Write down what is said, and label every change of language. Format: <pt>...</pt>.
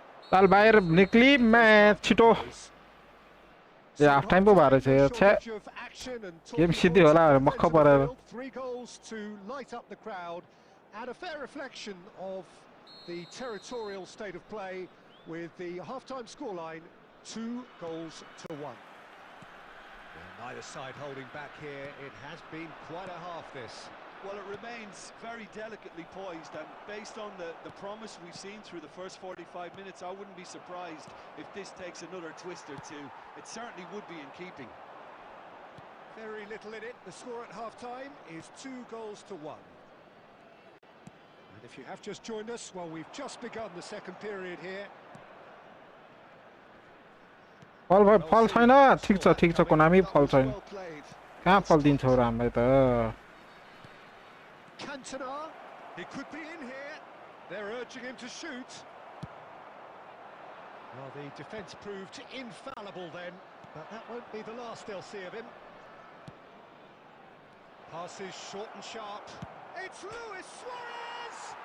<ne>साल बाहिर निक्ली म्याच छिटो हाफ टाइम पो भएर छ छ्या गेम सिद्धि होला मक्ख परेर</ne> <en>3 goals to light up the crowd and a fair reflection of the territorial state of play with the half-time scoreline 2 goals to 1. Well, neither side holding back here. It has been quite a half this. Well, it remains very delicately poised, and based on the promise we've seen through the first 45 minutes, I wouldn't be surprised if this takes another twist or two. It certainly would be in keeping. Very little in it. The score at half-time is 2 goals to 1. And if you have just joined us, well, we've just begun the second period here.</en> <ne>फल छैन ठीक छ Konami फल छैन कहाँ फल दिन्छौ र हामीलाई त</ne> <en>Cantona, he could be in here. They're urging him to shoot. Well, the defence proved infallible then, but that won't be the last they'll see of him. Passes short and sharp. It's Luis Suarez!</en>